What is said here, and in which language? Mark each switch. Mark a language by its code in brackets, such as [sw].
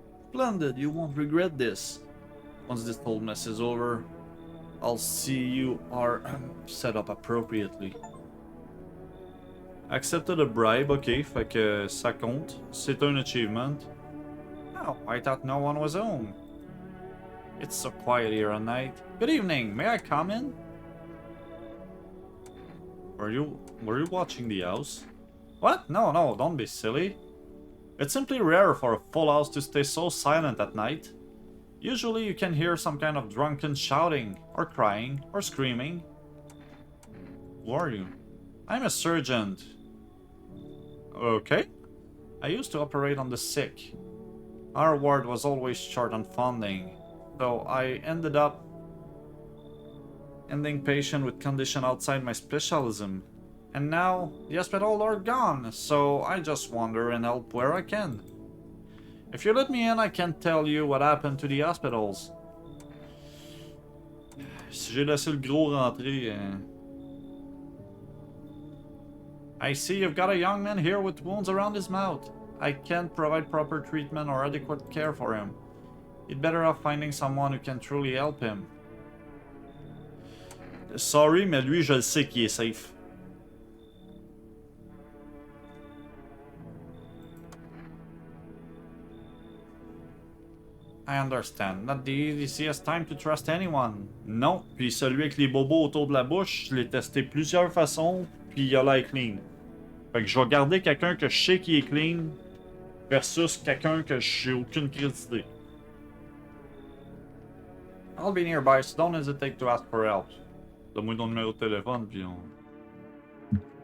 [en] Splendid, you won't regret this. Once this whole mess is over, I'll see you are set up appropriately. Accepted a bribe, [fr] ok, fait que ça compte. C'est un achievement. [en] Oh, I thought no one was home. It's so quiet here at night. Good evening, may I come in? Were you watching the house? What? No, don't be silly. It's simply rare for a full house to stay so silent at night. Usually you can hear some kind of drunken shouting, or crying, or screaming. Who are you? I'm a sergeant. Okay. I used to operate on the sick. Our ward was always short on funding, so I ended up ending patient with condition outside my specialism. And now, the hospital are gone, so I just wander and help where I can. If you let me in, I can tell you what happened to the hospitals. [fr] Si j'ai laissé le gros rentrer... [en] I see you've got a young man here with wounds around his mouth. I can't provide proper treatment or adequate care for him. You'd better off finding someone who can truly help him. [fr] Sorry, mais lui, je le sais qu'il est safe. [en] I understand. Not the easiest time to trust anyone. [fr] Non, puis celui avec les bobos autour de la bouche, je l'ai testé plusieurs façons, puis il a l'air clean. Fait que je vais garder quelqu'un que je sais qui est clean versus quelqu'un que j'ai aucune crédité. [en] I'll be nearby, so don't hesitate to ask for help. [fr] Donne-moi ton numéro de téléphone, puis on...